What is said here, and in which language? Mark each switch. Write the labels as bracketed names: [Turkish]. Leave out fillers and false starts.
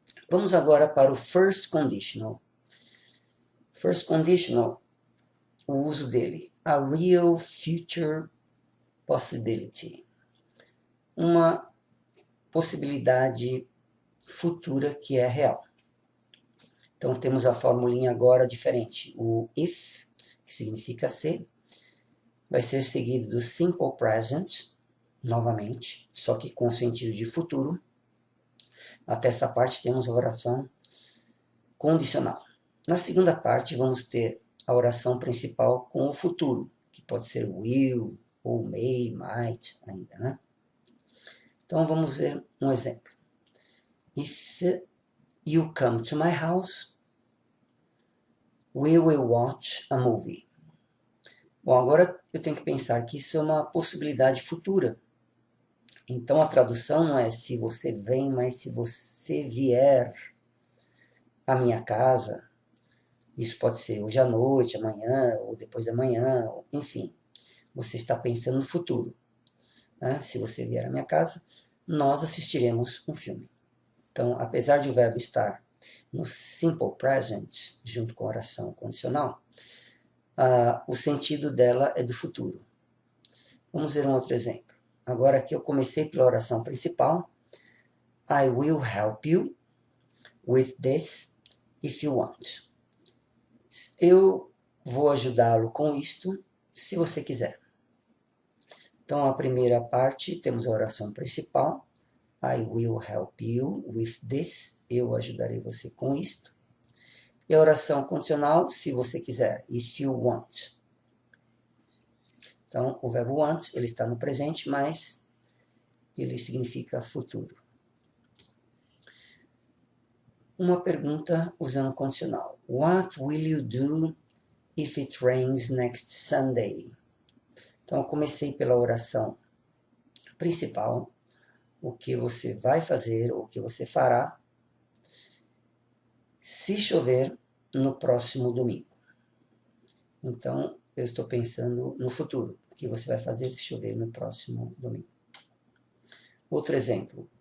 [Portuguese] Vamos agora para o first conditional. First conditional, o uso dele. [English] A real future possibility. [Portuguese] Uma possibilidade futura que é real. Então temos a formulinha agora diferente. O if, que significa se, vai ser seguido do simple present, novamente, só que com sentido de futuro. Até essa parte temos a oração condicional. Na segunda parte vamos ter a oração principal com o futuro, que pode ser will, ou may, might, ainda, né? Então vamos ver um exemplo. [English] If you come to my house, we will watch a movie. [Portuguese] Bom, agora eu tenho que pensar que isso é uma possibilidade futura. Então a tradução não é se você vem, mas se você vier à minha casa. Isso pode ser hoje à noite, amanhã, ou depois da manhã, enfim. Você está pensando no futuro. Né? Se você vier à minha casa, nós assistiremos um filme. Então, apesar de o verbo estar no simple present, junto com a oração condicional, o sentido dela é do futuro. Vamos ver um outro exemplo. Agora aqui eu comecei pela oração principal. [English] I will help you with this if you want. [Portuguese] Eu vou ajudá-lo com isto, se você quiser. Então, a primeira parte, temos a oração principal. [English] I will help you with this. [Portuguese] Eu ajudarei você com isto. E a oração condicional, se você quiser. [English] If you want. [Portuguese] Então, o verbo want, ele está no presente, mas ele significa futuro. Uma pergunta usando condicional. [English] What will you do if it rains next Sunday? [Portuguese] Então, eu comecei pela oração principal. O que você vai fazer, ou o que você fará, se chover no próximo domingo. Então, eu estou pensando no futuro. O que você vai fazer se chover no próximo domingo. Outro exemplo.